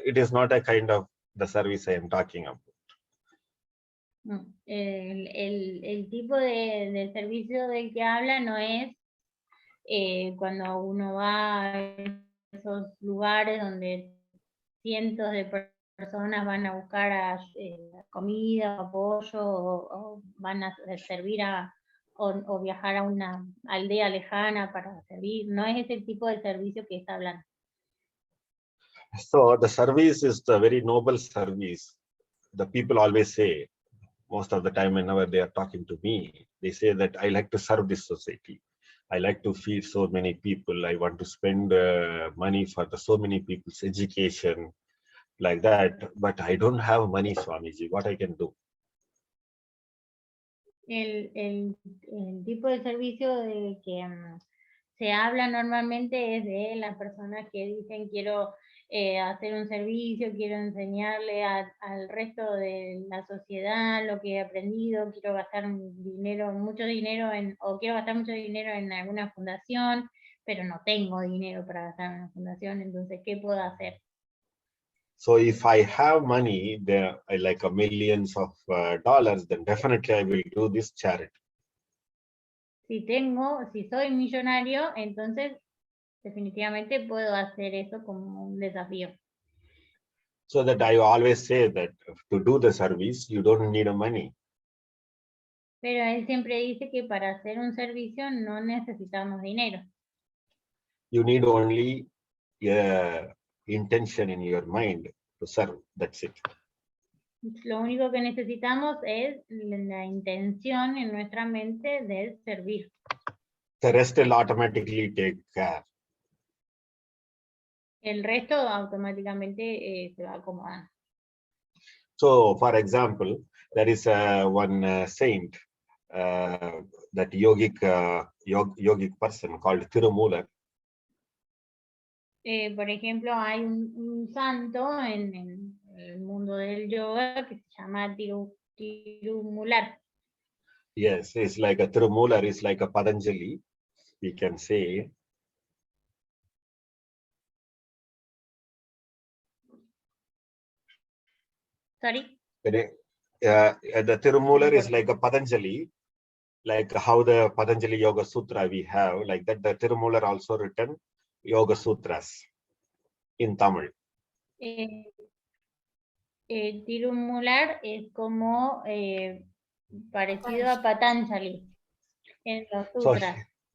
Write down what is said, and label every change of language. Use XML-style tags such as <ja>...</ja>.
<en>It is not a kind of the service I am talking about.</en> <es>El tipo de servicio del que habla no es cuando uno va a esos lugares donde cientos de personas van a buscar comida, apoyo, o van a servir o viajar a una aldea lejana para servir. No es ese tipo de servicio que está hablando.</es> <en>So the service is a very noble service. The people always say, most of the time whenever they are talking to me, they say that I like to serve this society. I like to feed so many people. I want to spend money for so many people's education, like that. But I don't have money, Swamiji. What I can do?</en> <es>El tipo de servicio de que se habla normalmente es de las personas que dicen quiero hacer un servicio, quiero enseñarle al resto de la sociedad lo que he aprendido, quiero gastar mucho dinero en alguna fundación, pero no tengo dinero para gastar en una fundación, entonces, ¿qué puedo hacer?</es> <en>So if I have money, there like millions of dollars, then definitely I will do this charity.</en> <es>Si soy millonario, entonces definitivamente puedo hacer eso como un desafío.</es> <en>So that I always say that to do the service, you don't need a money.</en> <es>Pero él siempre dice que para hacer un servicio no necesitamos dinero.</es> <en>You need only intention in your mind to serve. That's it.</en> <es>Lo único que necesitamos es la intención en nuestra mente de servir.</es> <en>The rest will automatically take care.</en> <es>El resto automáticamente se va acomodando.</es> <en>So, for example, there is one saint, that yogic person called Tirumular.</en> <es>Por ejemplo, hay un santo en el mundo del yoga que se llama Tirumular.</es> <en>Yes, it's like a Tirumular is like a Patanjali, we can say. Sorry. The Tirumular is like a Patanjali, like how the Patanjali Yoga Sutra we have, like that the Tirumular also written Yoga Sutras in Tamil.</en> <es>Tirumular es como parecido a Patanjali en los sutras.</es>